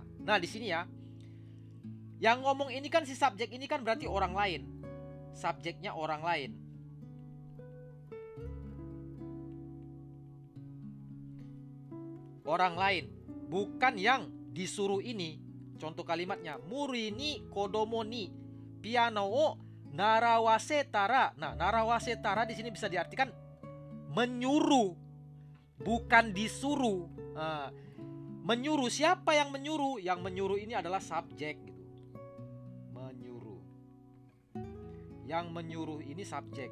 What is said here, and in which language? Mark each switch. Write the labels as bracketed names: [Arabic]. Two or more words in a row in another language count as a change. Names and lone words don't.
[Indonesian] Nah, di sini ya, yang ngomong ini kan si subjek ini kan berarti orang lain. Subjeknya orang lain. Orang lain, bukan yang disuruh ini. Contoh kalimatnya, [Japanese] 無理に子供にピアノを習わせたら. [Indonesian] Nah, [Japanese] 習わせたら [Indonesian] di sini bisa diartikan menyuruh, bukan disuruh. Nah, menyuruh, siapa yang menyuruh? Yang menyuruh ini adalah subjek gitu. Menyuruh. Yang menyuruh ini subjek.